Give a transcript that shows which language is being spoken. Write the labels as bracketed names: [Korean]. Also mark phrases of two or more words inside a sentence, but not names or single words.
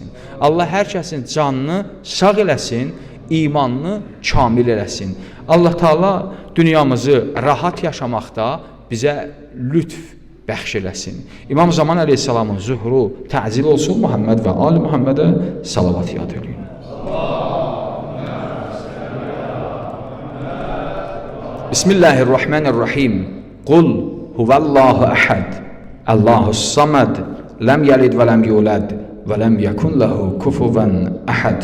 [Azerbaijani] Allah hər kəsin canını sağ eləsin, imanını kamil eləsin. Allah Taala dünyamızı rahat yaşamaqda bizə lütf bəxş eləsin. İmam Zaman əleyhissalamın zuhuru təzil olsun. Muhammed və ali Muhammedə salavat yad eləyin. [Arabic] Bismillahirrahmanirrahim. قل هو الله أحد. الله الصمد. لم يلد ولم يولد ولم يكن له كفوا أحد.